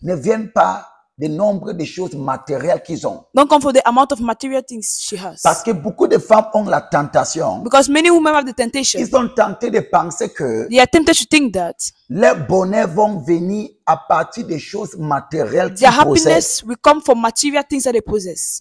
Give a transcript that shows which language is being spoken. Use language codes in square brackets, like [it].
[fr] ne vient pas du nombre de choses matérielles qu'ils ont. [en] don't come from the amount of material things she has. [fr] Parce que beaucoup de femmes ont la tentation. [en] Because many women have the temptation. [fr] Ils sont tentés de penser que [en] They are tempted to think that [fr] leur bonheur vont venir à partir des choses matérielles qu'ils [en] their [fr] possèdent. [en] happiness will come from material things that they possess.